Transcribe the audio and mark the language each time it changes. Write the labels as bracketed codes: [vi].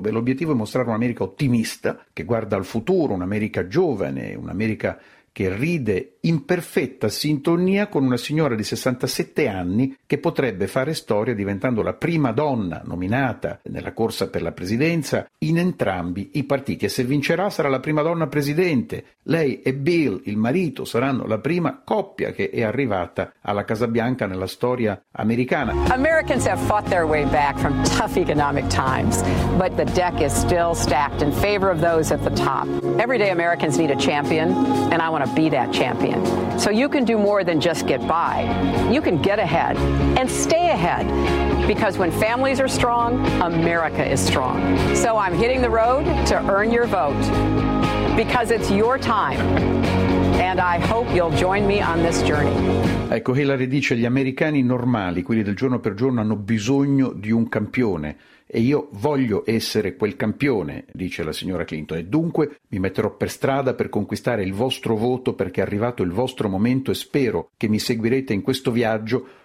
[it] Beh, l'obiettivo è mostrare un'America ottimista, che guarda al futuro, un'America giovane, un'America che ride in perfetta sintonia con una signora di 67 anni che potrebbe fare storia diventando la prima donna nominata nella corsa per la presidenza in entrambi i partiti. E se vincerà sarà la prima donna presidente. Lei e Bill, il marito, saranno la prima coppia che è arrivata alla Casa Bianca nella storia americana. [en] Americans have fought their way back from tough economic times, but the deck is still stacked in favor of those at the top. Everyday Americans need a champion, and I want to be that champion. So you can do more than just get by. You can get ahead and stay ahead. Because when families are strong, America is strong. So I'm hitting the road to earn your vote. Because it's your time. And I hope you'll join me on this journey. [it] Ecco, Hillary dice, gli americani normali, quelli del giorno per giorno, hanno bisogno di un campione. E io voglio essere quel campione, dice la signora Clinton, e dunque mi metterò per strada per conquistare il vostro voto perché è arrivato il vostro momento e spero che mi seguirete in questo viaggio.